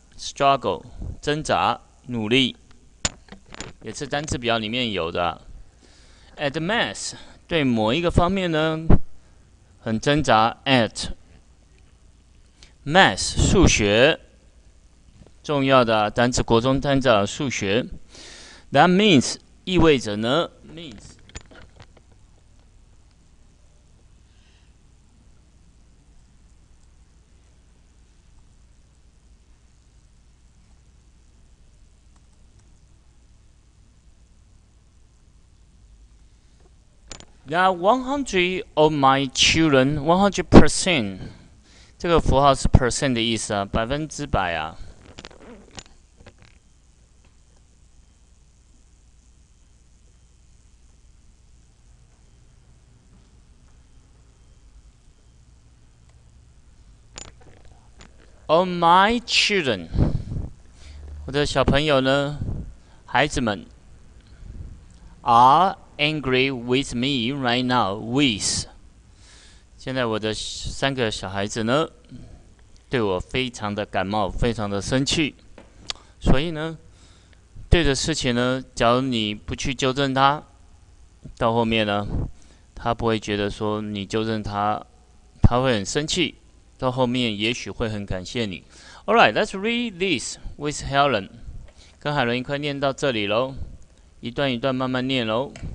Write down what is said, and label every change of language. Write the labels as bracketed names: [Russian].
[Chinese] struggle 挣扎，努力，也是单字表里面有的。 at math 对某一个方面呢，很挣扎。 at math 数学。重要的单词，国中单词数学。 [English] That means [Chinese] 意味着呢 [English] means Now 100 of my children, [Chinese] 100%， 这个符号是 percent 的意思啊，100%啊。 [English] Of my children， [Chinese] 我的小朋友呢，孩子们 [English] are angry with me right now. [Chinese] With， 现在我的3个小孩子呢，对我非常的感冒，非常的生气。所以呢，对的事情呢，假如你不去纠正他，到后面呢，他不会觉得说你纠正他，他会很生气。到后面也许会很感谢你。 [English] Alright, let's read this with Helen. [Chinese] 跟海伦一块念到这里喽，一段一段慢慢念喽。